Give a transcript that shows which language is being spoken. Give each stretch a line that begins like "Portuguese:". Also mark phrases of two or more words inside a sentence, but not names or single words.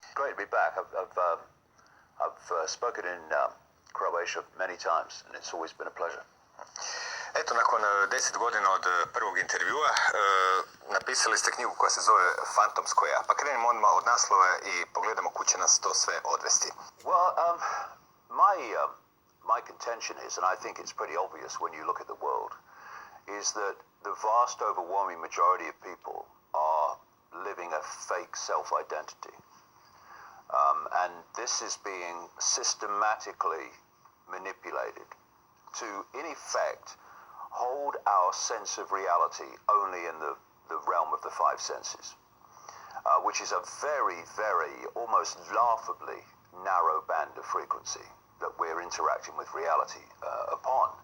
English: Great to be back. I've spoken in Croatia many times, and it's always been a pleasure.
Croatian: Eto, nakon 10 godina od prvog intervjua, napisali ste knjigu koja se zove Fantomsko ja. Pa krenimo odmah od naslova i pogledamo kud će nas to sve odvesti.
English: Well, my contention is, and I think it's pretty obvious when you look at the world, is that the vast overwhelming majority of people are living a fake self-identity. And this is being systematically manipulated to, in effect, hold our sense of reality only in the realm of the five senses, which is a very, very, almost laughably narrow band of frequency that we're interacting with reality upon.